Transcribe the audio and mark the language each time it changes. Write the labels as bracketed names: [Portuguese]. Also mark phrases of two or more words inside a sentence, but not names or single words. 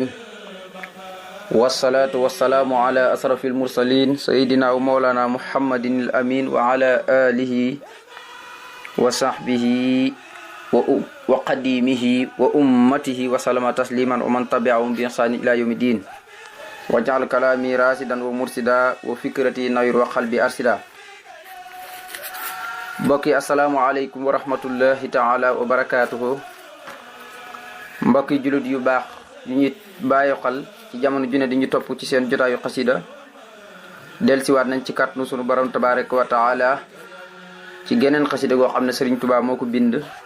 [Arabic] والصلاة والسلام على أشرف المرسلين سيدنا ومولانا محمد الأمين وعلى آله وصحبه وقديمه وأمته وسلم تسليما ومن تبعهم بإحسان إلى يوم الدين. وجعل كلامي راشدا ومرشدا وفكرتي نوير وقلبي أرشدا. mbokki السلام عليكم ورحمة الله تعالى وبركاته. [Wolof] mbokki julit yu baax yu ñu bàyyi xel ci jamono ju ne di ñu topp ci seen jotaayu xasida dellusiwaat nañ ci kàttanu sunu borom [Arabic] تبارك وتعالى [Wolof] ci geneen xasida goo xam ne Serigne Touba moo ko bind.